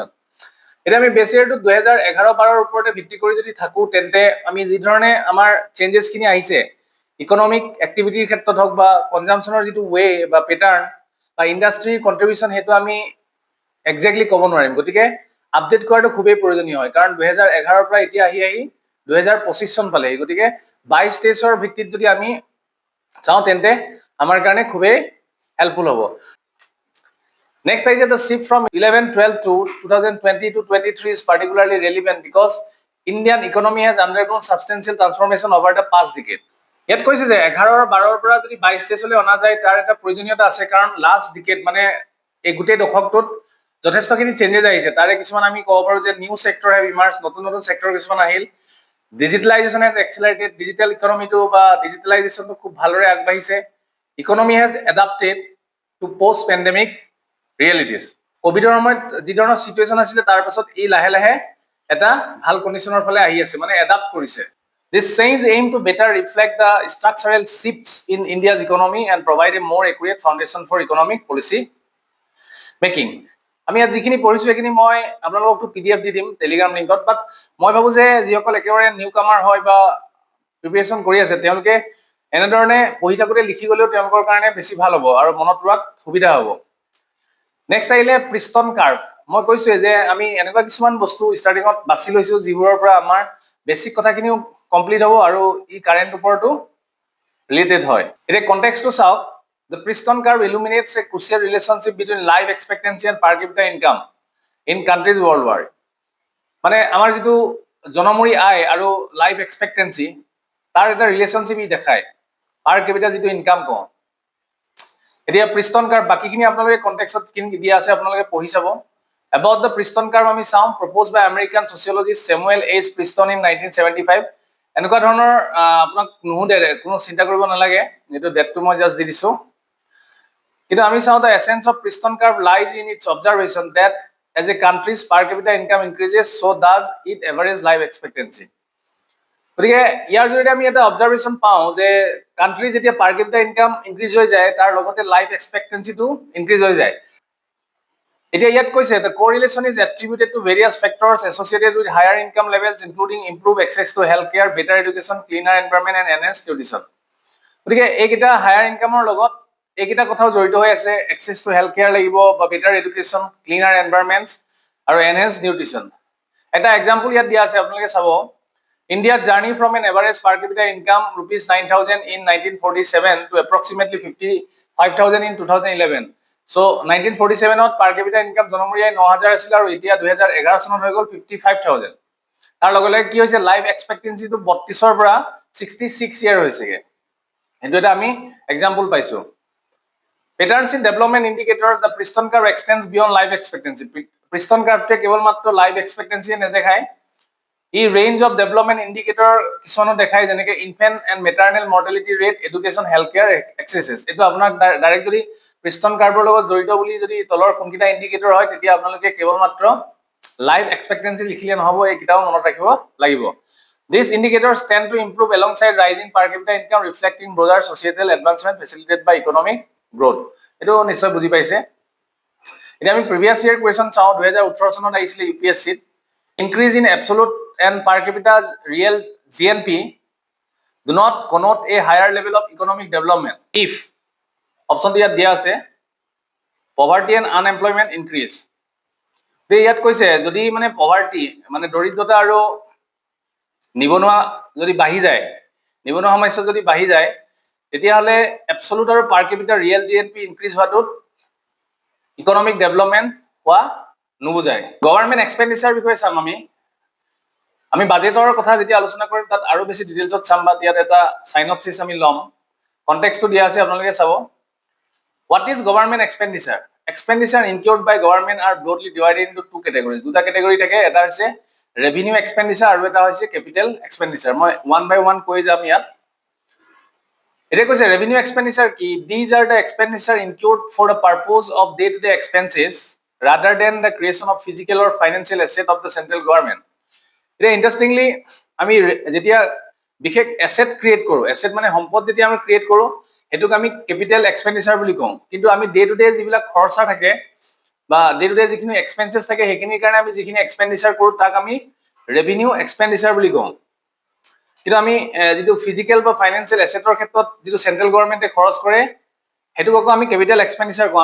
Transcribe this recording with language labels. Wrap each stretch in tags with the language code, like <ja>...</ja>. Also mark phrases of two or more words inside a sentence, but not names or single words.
<as>এতিয়া আমি বেছ ইয়াৰটো 2011-12 ওপৰতে ভিত্তি কৰি যদি থাকো তেন্তে আমি যি ধৰণে আমাৰ চেঞ্জেছখিনি আহিছে</as> <en>economic activity</en> <as>ক্ষেত্ৰত হওক বা কনজাম্পশ্যনৰ যিটো ৱে বা পেটাৰ্ণ বা</as> <en>industry contribution,</en> <as>সেইটো আমি একজেক্টলি ক'ব নোৱাৰিম। গতিকে আপডেট কৰাটো খুবেই প্ৰয়োজনীয় হয়, কাৰণ 2011 পৰা এতিয়া আহি 2025 চন পালেহি। গতিকে 22-23ৰ ভিত্তিত যদি আমি চাওঁ তেন্তে আমাৰ কাৰণে খুবেই হেল্পফুল হ'ব।</as> <en>Next is the shift from 11-12 to 2020-23 is particularly relevant because Indian economy has undergone substantial transformation over the past decade.</en> <as>ইয়াত কৈছে যে 11-12 পৰা যদি 22-23 অনা যায় তাৰ এটা প্ৰয়োজনীয়তা আছে, কাৰণ</as> <en>last decade</en> <as>মানে এই গোটেই দশকটোত যথেষ্টখিনি চেঞ্জেছ আহিছে। তাৰে কিছুমান আমি ক'ব পাৰোঁ যে</as> <en>new sector have emerge,</en> <as>নতুন নতুন ছেক্টৰ কিছুমান আহিল।</as> <en>digitalization has accelerated, digital economy</en> <as>বা ডিজিটেলাইজেশ্যনটো খুব ভালদৰে আগবাঢ়িছে।</as> <en>economy has adapted to post pandemic realities.</en> <as>কোভিডৰ সময়ত যি ধৰণৰ চিটুৱেশ্যন আছিলে তাৰ পাছত ই লাহে লাহে এটা ভাল কণ্ডিশ্যনৰ ফালে আহি আছে, মানে এডাপ্ট কৰিছে।</as> <en>This change aim to better reflect the structural shifts in India's economy and provide a more accurate foundation for economic policy making.</en> <as>আমি ইয়াত যিখিনি পঢ়িছো সেইখিনি মই আপোনালোকক PDF দি দিম টেলিগ্ৰাম লিংকত, বাট মই ভাবো যে যিসকল একেবাৰে</as> <en>new comer</en> <as>হয় বা প্ৰিপেৰেশ্যন কৰি আছে তেওঁলোকে এনেধৰণে পঢ়ি থাকোঁতে লিখি গ'লেও তেওঁলোকৰ কাৰণে বেছি ভাল হ'ব আৰু মনত ৰোৱাত সুবিধা হ'ব। নেক্সট আহিলে প্ৰিষ্টন কাৰ্ভ। মই কৈছোৱে যে আমি এনেকুৱা কিছুমান বস্তু ষ্টাৰ্টিঙত বাছি লৈছো যিবোৰৰ পৰা আমাৰ বেছিক কথাখিনিও কমপ্লিট হ'ব আৰু ই কাৰেণ্ট ওপৰতো ৰিলেটেড হয় এতিয়া কনটেক্সটটো চাওক</as> <en>the Preston curve illuminates a crucial relationship between life expectancy and per capita income in countries worldwide</en> <as>মানে আমাৰ যেটো জনমৰি আয় আৰু</as> <en>life expectancy</en> <as>তাৰ এটা ৰিলেশনশিপ ই দেখায়</as> <en>per capita</en> <as>যেটো ইনকাম কম এতিয়া প্ৰিষ্টন কাৰ্ভ বাকিখিনি আপোনালোকে কনটেক্সটত কিন দিয়া আছে আপোনালোকে পঢ়ি চাব</as> <en>about the Preston curve</en> <as>আমি চাম</as> <en>proposed by American sociologist Samuel H.</en> <as>Preston in 1975 এনেকুৱা ধৰণৰ আপোনাক নুহুদে কোনো চিন্তা কৰিব নালাগে যেটো ডেটটো মই জাস্ট দি দিছো কিন্তু আমি চাও</as> <en>the essence of Preston curve lies in its observation that as a country's per capita income increases so does its average life expectancy</en> <as>গতিকে ইয়াৰ জৰিয়তে আমি এটা অবজাৰভেশন পাওঁ যে কান্ট্ৰি যেতিয়া</as> <en>per capita income increase</en> <as>হৈ যায় তাৰ লগতে লাইফ এক্সপেক্টেন্সিটো ইনক্ৰিজ হৈ যায় এতিয়া ইয়াত কৈছে</as> <en>the correlation is attributed to various factors associated with higher income levels including improved access to healthcare better education cleaner environment and enhanced nutrition</en> <as>গতিকে এইকেইটা হায়াৰ ইনকামৰ লগত এইকেইটা কথাও জড়িত হৈ আছে</as> <en>access to healthcare</en> <as>লাগিব বা</as> <en>better education cleaner environments আৰু enhanced nutrition</en> <as>এটা एग्जांपल ইয়াত দিয়া আছে আপোনালোকে চাব</as> <en>India's journey from an average per capita income rupees 9,000 in 1947 to approximately 55,000 in 2011 so</en> <as>1947 ত</as> <en>per capita income</en> <as>জনমৰিয়াই 9,000 আছিল আৰু এতিয়া 2011 চনত হৈ গল 55,000 তাৰ লগতে কি হৈছে</as> <en>life expectancy</en> <as>টো 32 ৰ পৰা 66 ইয়াৰ হৈছেগে এটো এটা আমি एग्जांपल পাইছো</as> <en>patterns in development indicators the Preston curve extends beyond life expectancy Preston curve</en> <as>তে কেৱল মাত্ৰ</as> <en>life expectancy</en> <as>নেদেখায় ই</as> <en>range of development</en> <as>ইন্ডিকেটৰ কিছুমানো দেখায় যেনেকৈ</as> <en>infant and maternal mortality rate education health care accesses</en> <as>এটো আপোনাক ডাইৰেক্ট যদি প্ৰিষ্টন কাৰ্ভৰ লগত জড়িত বুলি যদি তলৰ কোনকিটা ইন্ডিকেটৰ হয় তেতিয়া আপোনালোকে কেৱল মাত্ৰ</as> <en>life expectancy</en> <as>লিখিলে নহব এই কিটাও মনত ৰাখিব লাগিব</as> <en>These indicators tend to improve alongside rising per capita income reflecting broader societal advancement facilitated by economic growth</en> <as>এটো নিশ্চয় বুজি পাইছে এতিয়া আমি</as> <en>previous year question</en> <as>চাও 2018 চনত আহিছিল ইউপিএসসি</as> <en>increase in absolute and per capita's real GNP do not connote a higher level of economic development if option</en> <as>ইয়াত দিয়া আছে</as> <en>poverty and unemployment increase</en> <as>তে ইয়াত কৈছে যদি মানে</as> <en>poverty</en> <as>মানে দৰিদ্ৰতা আৰু নিবনুৱা যদি বাঢ়ি যায় নিবনুৱা সমস্যা যদি বাঢ়ি যায় তেতিয়া হলে absolute আৰু</as> <en>per capita real GNP increase</en> <as>হোৱাটো</as> <en>economic development</en> <as>হোৱা নুবুজায়</as> <en>government expenditure</en> <as>বিষয়ে চাম আমি বাজেটৰ কথা যেতিয়া আলোচনা কৰিম তাত আৰু বেছি ডিটেইলছত চাম বা ইয়াত এটা সাইনপসিস আমি লম কনটেক্সটটো দিয়া আছে আপোনালোকে চাব</as> <en>What is government expenditure? Expenditure incurred by government are broadly divided into two categories.</en> <as>দুটা ক্যাটাগরি থাকে এটা হৈছে</as> <en>revenue expenditure</en> <as>আৰু এটা হৈছে</as> <en>capital expenditure মই one by one</en> <as>কৈ যাম ইয়াত এটা কৈছে</as> <en>revenue expenditure কি these are the expenditure incurred for the purpose of day to day expenses rather than the creation of physical or financial asset of the central government</en> <as>এটা ইন্টারেস্টিংলি আমি যেতিয়া বিশেষ অ্যাসেট ক্রিয়েট কৰো অ্যাসেট মানে সম্পদ যেতিয়া আমি ক্রিয়েট কৰো হেতুক আমি</as> <en>capital expenditure</en> <as>বুলি কওঁ কিন্তু আমি</as> <en>day to day</en> <as>যিবিলাক খৰচা থাকে বা</as> <en>day to day</en> <as>যিখিনি এক্সপেন্সেস থাকে হেখিনিৰ কাৰণে আমি যিখিনি এক্সপেন্ডিচাৰ কৰো তাক আমি</as> <en>revenue expenditure</en> <as>বুলি কওঁ কিন্তু আমি যেটো ফিজিক্যাল বা ফাইনান্সিয়াল এসেটৰ ক্ষেত্ৰত যেটো</as> <en>central government</en> <as>খৰচ কৰে হেতুক আমি</as> <en>capital expenditure</en> <as>কওঁ</as>